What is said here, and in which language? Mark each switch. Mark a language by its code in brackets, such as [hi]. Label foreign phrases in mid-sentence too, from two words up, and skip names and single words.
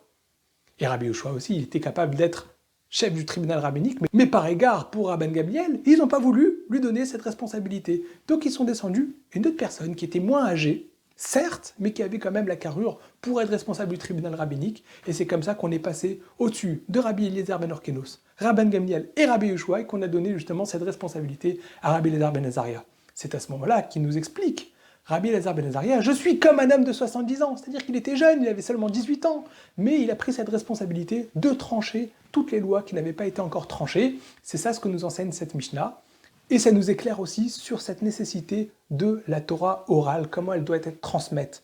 [fr] Et Rabbi Yoshua aussi, il était capable d'être chef du tribunal rabbinique, mais par égard pour Rabban Gamliel, ils n'ont pas voulu lui donner cette responsabilité. Donc ils sont descendus une autre personne qui était moins âgée, certes, mais qui avait quand même la carrure pour être responsable du tribunal rabbinique, et c'est comme ça qu'on est passé au-dessus de Rabbi Eliezer ben Orkenos, Rabban Gamliel et Rabbi Yoshua, et qu'on a donné justement cette responsabilité à Rabbi Eliezer ben Azaria. C'est à ce moment-là qu'il nous explique, Rabbi Eliezer ben Azaria, je suis comme un homme de 70 ans, c'est-à-dire qu'il était jeune, il avait seulement 18 ans, mais il a pris cette responsabilité de trancher toutes les lois qui n'avaient pas été encore tranchées. C'est ça ce que nous enseigne cette Mishnah. Et ça nous éclaire aussi sur cette nécessité de la Torah orale, comment elle doit être transmise.